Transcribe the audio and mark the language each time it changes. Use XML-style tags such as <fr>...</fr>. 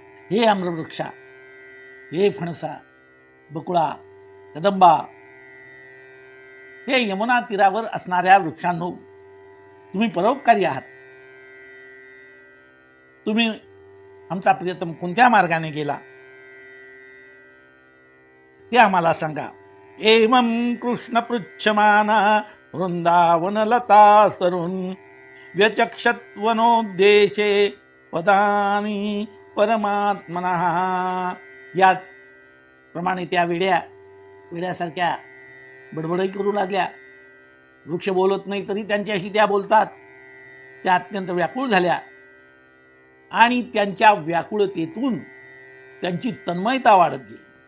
<mr>हे आम्रवृक्षा, हे फणसा, बकुळा, कदंबा, हे यमुना तीरावर असणाऱ्या वृक्षांनो, तुम्ही परोपकारी आहात. तुम्ही आमचा प्रियतम कोणत्या मार्गाने गेला ते आम्हाला सांगा.</mr> <sa>एवं कृष्ण पृच्छमाना वृंदावनलता सरून व्यचक्षत्वनोद्देशे पदानी परमात्मनः.</sa> <mr>या प्रमाणे त्या वेड्यासारख्या बडबडही करू लागल्या. वृक्ष बोलत नाही तरी त्यांच्याशी त्या बोलतात. त्या अत्यंत व्याकुळ झाल्या आणि त्यांच्या व्याकुळतेतून त्यांची तन्मयता वाढत गेली.</mr>